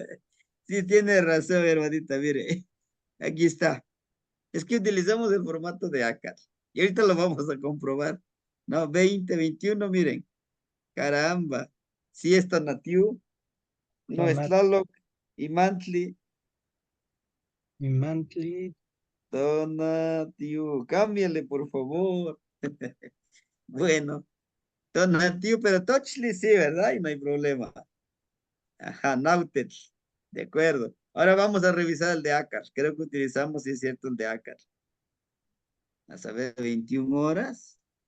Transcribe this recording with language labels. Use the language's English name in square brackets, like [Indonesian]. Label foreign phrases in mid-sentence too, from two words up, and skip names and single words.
[Spanish] Sí tiene razón, hermanita, mire. Aquí está. Es que utilizamos el formato de ACAT. Y ahorita lo vamos a comprobar. No, 20, 21, miren. Caramba. Sí está Natiu, no es Tonat, Tlaloc y Mantli. Mantli. Donatiu. Cámbiale, por favor. Bueno, Donatiu, pero Tochli sí, ¿verdad? Y no hay problema. Ajá, Nautet. De acuerdo. Ahora vamos a revisar el de Ácar. Creo que utilizamos, si es cierto, el de Ácar. A saber, 21 horas.